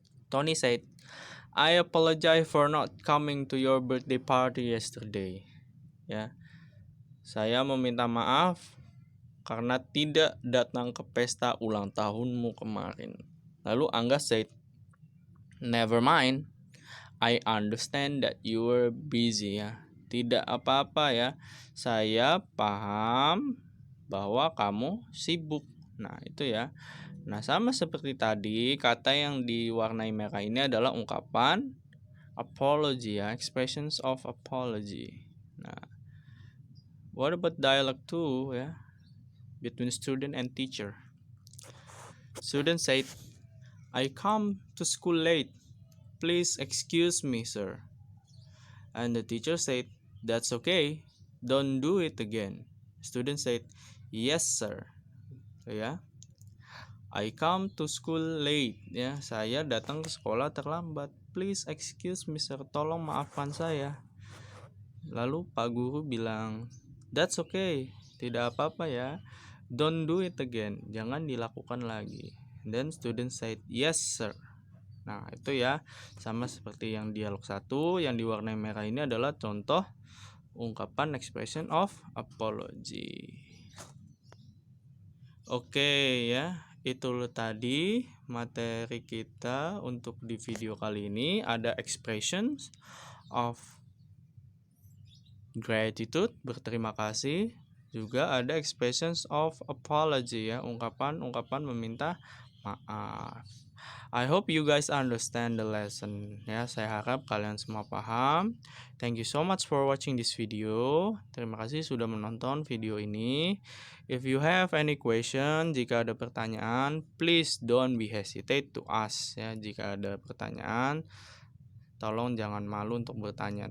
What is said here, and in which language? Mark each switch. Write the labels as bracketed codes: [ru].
[en] Tony said, "I apologize for not coming to your birthday party yesterday." [id] Ya. Saya meminta maaf karena tidak datang ke pesta ulang tahunmu kemarin. [en] Lalu Angga said, "Never mind. I understand that you were busy." [id] Ya. Tidak apa-apa ya. Saya paham bahwa kamu sibuk. Nah, itu ya. Nah, sama seperti tadi, kata yang diwarnai merah ini adalah ungkapan apology ya, [en] expressions of apology. Nah, what about dialogue 2 ya, between student and teacher? Student said, "I come to school late. Please excuse me, sir." And the teacher said, "That's okay. Don't do it again." Student said, "Yes, sir." So, ya. I come to school late [id] ya, saya datang ke sekolah terlambat. [en] Please excuse me, sir. [id] Tolong maafkan saya. Lalu Pak Guru bilang, [en] "That's okay. [id] Tidak apa-apa ya. [en] Don't do it again. [id] Jangan dilakukan lagi." [en] Then student said, "Yes, sir." [id] Nah, itu ya, sama seperti yang dialog 1, yang diwarnai merah ini adalah contoh ungkapan [en] expression of apology. [id] Oke ya, itu tadi materi kita untuk di video kali ini. Ada [en] expressions of gratitude, [id] berterima kasih. Juga ada [en] expressions of apology [id] ya, ungkapan meminta maaf. [en] I hope you guys understand the lesson ya. [id] Saya harap kalian semua paham. [en] Thank you so much for watching this video. [id] Terima kasih sudah menonton video ini. [en] If you have any question, [id] jika ada pertanyaan, [en] please don't be hesitate to ask ya. [id] Jika ada pertanyaan, tolong jangan malu untuk bertanya.